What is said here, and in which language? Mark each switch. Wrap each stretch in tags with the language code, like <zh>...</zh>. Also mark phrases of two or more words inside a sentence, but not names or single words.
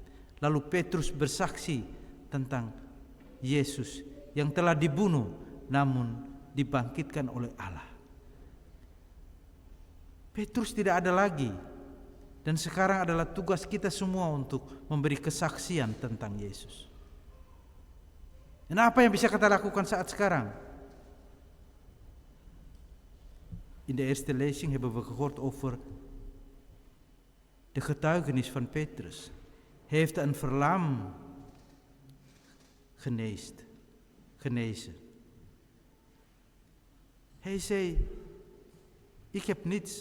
<id>Lalu Petrus bersaksi tentang Yesus yang telah dibunuh namun dibangkitkan oleh Allah. Petrus tidak ada lagi. Dan sekarang adalah tugas kita semua untuk memberi kesaksian tentang Yesus. Dan apa yang bisa kita lakukan saat sekarang?</id> <nl>In de eerste lezing hebben we gehoord over de getuigenis van Petrus. Hij heeft een verlam genezen. Hij zei, ik heb niets.</nl>